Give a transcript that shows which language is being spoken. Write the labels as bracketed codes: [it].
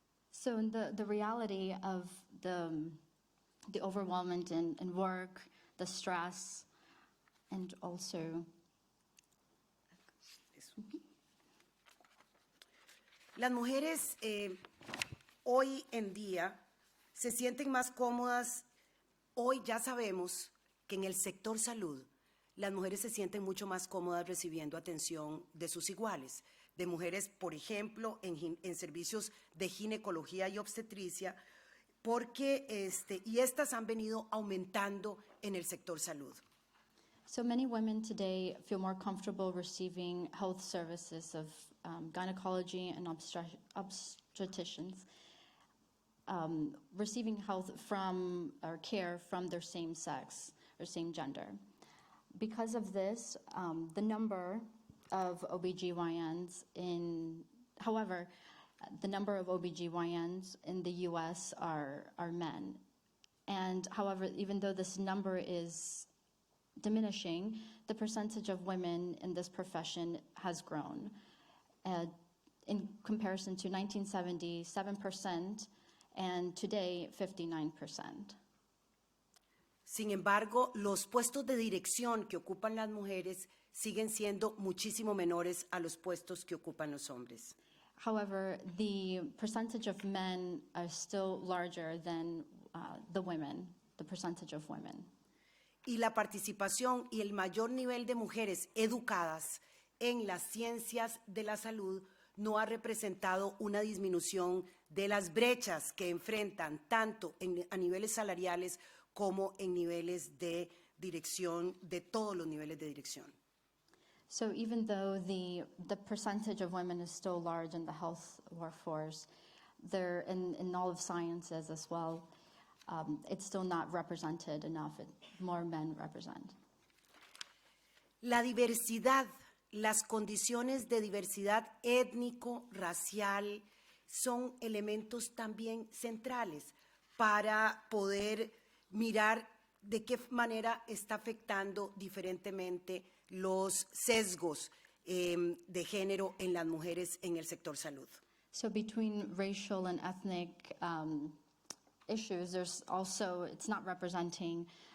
[en] So in the reality of the overwhelmment in work, the stress, and also [es] Las mujeres hoy en día se sienten más cómodas. Hoy ya sabemos que en el sector salud las mujeres se sienten mucho más cómodas recibiendo atención de sus iguales, de mujeres, por ejemplo, en servicios de ginecología y obstetricia, porque y estas han venido aumentando en el sector salud. [en] So many women today feel more comfortable receiving health services of gynecology and obstetricians, receiving health from or care from their same sex or same gender. Because of this, the number of OBGYNs however, the number of OBGYNs in the US are men. And however, even though this number is diminishing, the percentage of women in this profession has grown. In comparison to 1970, 7%, and today, 59%. [es] Sin embargo, los puestos de dirección que ocupan las mujeres siguen siendo muchísimo menores a los puestos que ocupan los hombres. [en] However, the percentage of men are still larger than the percentage of women. [es] Y la participación y el mayor nivel de mujeres educadas en las ciencias de la salud no ha representado una disminución de las brechas que enfrentan tanto a niveles salariales como en niveles de dirección, de todos los niveles de dirección. [en] So even though the percentage of women is still large in the health workforce, they're in all of sciences as well, it's still not represented enough. More men represent. [es] La diversidad, las condiciones de diversidad étnico, racial, son elementos también centrales para poder mirar de qué manera está afectando diferentemente los sesgos de género en las mujeres en el sector salud. [en] So between racial and ethnic issues, there's also, it's not representing